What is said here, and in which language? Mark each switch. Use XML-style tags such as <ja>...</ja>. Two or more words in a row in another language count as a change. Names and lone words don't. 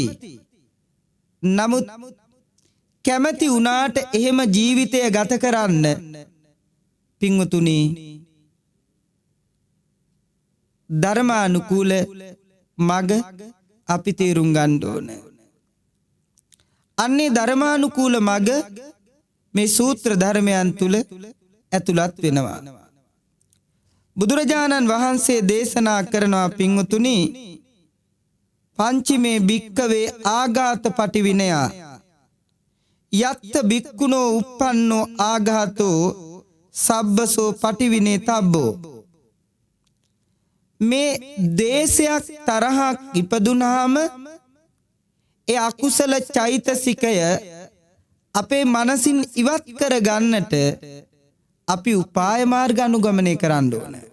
<si>නමුත් කැමති වුණාට එහෙම ජීවිතය ගත කරන්න පින්වතුනි ධර්මානුකූල මග අපි තේරුම් ගන්න ඕන. අන්නේ ධර්මානුකූල මග මේ සූත්‍ර ධර්මයන් තුල ඇතුළත් වෙනවා. බුදුරජාණන් වහන්සේ දේශනා කරනවා පින්වතුනි</si> <pi>පංචමේ භික්කවේ ආඝාත පටිවිනයා යත්ත භික්ඛුනෝ uppannෝ ආඝාතෝ සබ්බසෝ පටිවිනේ තබ්බෝ.</pi> <si>මේ දේශයක් තරහක් ඉපදුනහම ඒ අකුසල චෛතසිකය අපේ මනසින් ඉවත් කර ගන්නට අපි උපාය මාර්ග අනුගමනය කරන්න ඕන.</si>